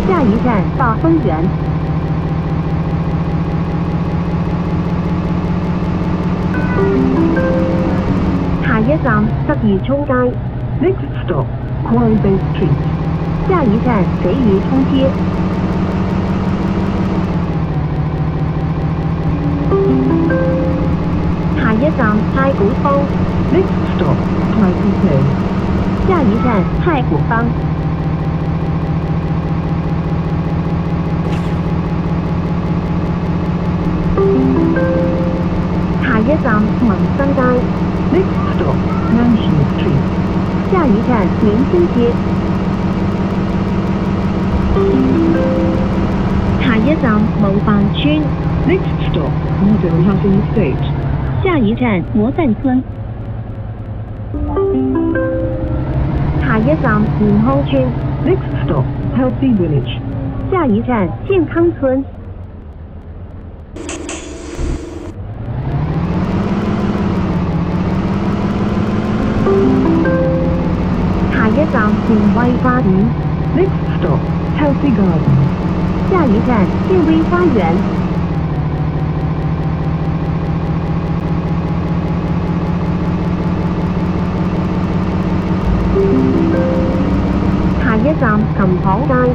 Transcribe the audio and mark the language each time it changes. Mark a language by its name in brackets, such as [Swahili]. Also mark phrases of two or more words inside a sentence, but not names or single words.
[Cantonese] 下一站大豐園。下一站鰂魚涌街。 [English] Next stop, Quarry Bay Street. [Cantonese] 下一站水魚涌街。下一站太古坊。 [English] Next stop, Taikoo Hill. [Cantonese] 下一站太古坊。下一站民生街。 [English] Next stop, Mansion Street. [Cantonese] 下一站明星街。下一站模範村。 [English] Next stop, Model Housing Estate. [Cantonese] 下一站模範村。下一站健康村。 [English] Next stop, Healthy Village. [Cantonese] 下一站健康村。下一站健威花園。 [English] Next stop, Healthy Gardens. [Cantonese] 下一站健威花園。下一站琴行街。